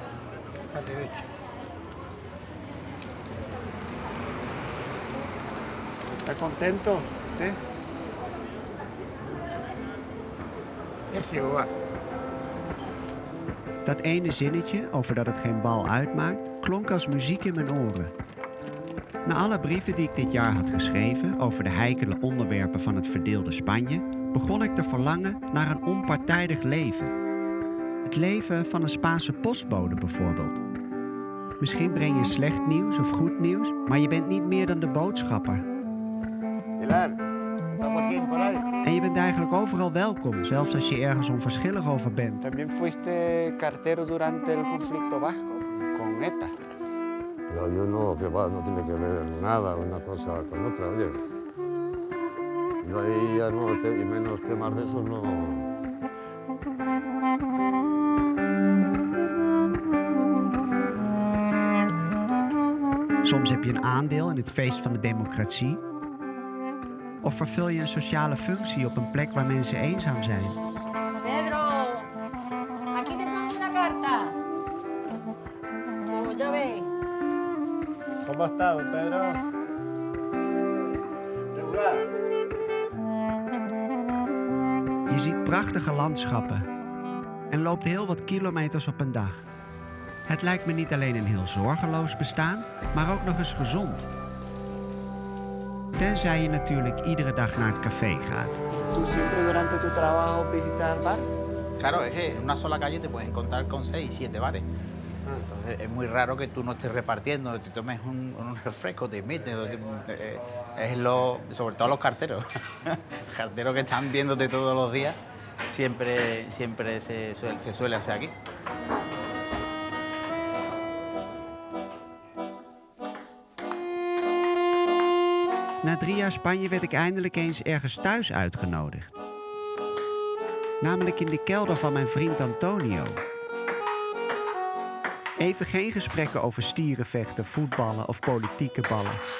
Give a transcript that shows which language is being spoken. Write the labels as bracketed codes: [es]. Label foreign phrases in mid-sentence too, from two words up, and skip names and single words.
[es] La derecha. ¿Está contento usted? [nl] Dat ene zinnetje over dat het geen bal uitmaakt, klonk als muziek in mijn oren. Na alle brieven die ik dit jaar had geschreven over de heikele onderwerpen van het verdeelde Spanje, begon ik te verlangen naar een onpartijdig leven. Het leven van een Spaanse postbode bijvoorbeeld. Misschien breng je slecht nieuws of goed nieuws, maar je bent niet meer dan de boodschapper. En je bent eigenlijk overal welkom, zelfs als je ergens onverschillig over bent. [es] También fuiste cartero durante el conflicto vasco con ETA. Yo no, que va, no tiene que ver nada una cosa con otra, oye. Yo ahí ya no, y menos temas de eso no. [nl] Soms heb je een aandeel in het feest van de democratie. Of vervul je een sociale functie op een plek waar mensen eenzaam zijn. [es] Pedro, aquí te pongo una carta. Pues ya ve. ¿Cómo está, don Pedro? Regular. [nl] Je ziet prachtige landschappen en loopt heel wat kilometers op een dag. Het lijkt me niet alleen een heel zorgeloos bestaan, maar ook nog eens gezond. Tenzij je natuurlijk iedere dag naar het café gaat. [es] ¿Tú siempre durante tu trabajo visitas el bar? Claro, es que en una sola calle te puedes encontrar con 6, 7 bares. Entonces es muy raro que tú no estés repartiendo, te tomes un refresco, te invites. Sobre todo los carteros. Los carteros que están viéndote todos los días, siempre se suele hacer aquí. [nl] Na 3 jaar Spanje werd ik eindelijk eens ergens thuis uitgenodigd. Namelijk in de kelder van mijn vriend Antonio. Even geen gesprekken over stierenvechten, voetballen of politieke ballen.